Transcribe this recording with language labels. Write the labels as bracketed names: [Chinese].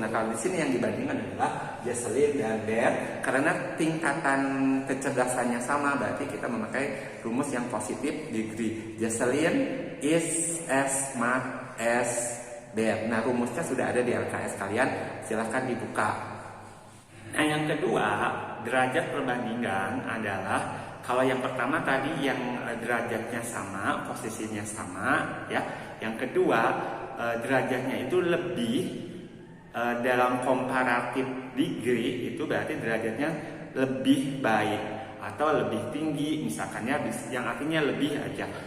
[Indonesian] Nah, kalau di sini yang dibandingkan adalah Jesselyn dan Beth, karena tingkatan kecerdasannya sama, berarti kita memakai rumus yang positif degree. [English] Jesselyn is as smart as Beth. [Indonesian] Nah, rumusnya sudah ada di LKS kalian, silahkan dibuka. Nah, yang kedua, derajat perbandingan adalah, kalau yang pertama tadi yang derajatnya sama, posisinya sama ya. Yang kedua, derajatnya itu lebih dalam comparative degree, itu berarti derajatnya lebih baik atau lebih tinggi, misalkannya yang artinya lebih aja.